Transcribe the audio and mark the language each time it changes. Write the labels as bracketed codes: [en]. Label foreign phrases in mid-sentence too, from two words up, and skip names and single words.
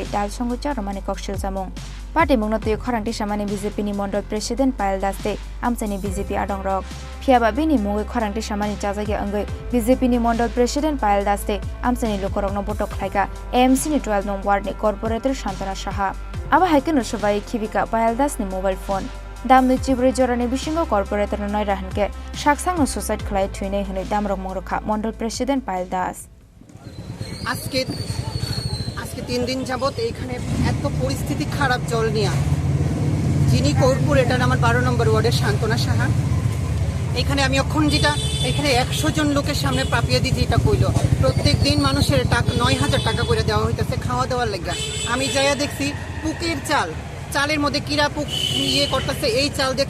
[trp] dal songo charomani koksil chamung party mungno tui khorangti samani BJP ni Mondol President Payal Das te amcheni BJP adongrok Fiaba bini mungoi khorangti samani chajagi angoi BJP ni Mondol President Payal Das te amcheni lukorokno botok khlaika AMC ni 12 nong ward ni corporator Shantana Saha aba haikeno subai kibika Payal Das ni [en] mobile phone [trp] damni chibri jorani bisingo corporator noi rahanke saksang no suicide khlai thuine hune damrok mongrakha Mondol President Payal Das [bn] আজকে 3 দিন যাবত এখানে এত পরিস্থিতি খারাপ জল নিয়ে যিনি কর্পোরেটর আমার 12 নম্বর ওয়ার্ডের শান্তনা সাহা এখানে আমি অক্ষণ যেটা এখানে 100 জন লোকের সামনে প্রাপিয়ে দিতে এটা কইল প্রত্যেক দিন মানুষের টাকা 9000 টাকা করে দেওয়া হইতাছে খাওয়া দাওয়ার লাগা আমি যাইয়া দেখছি পুকের চালের মধ্যে কিরা পুক ইয়ে করতেছে এই চাল দিয়ে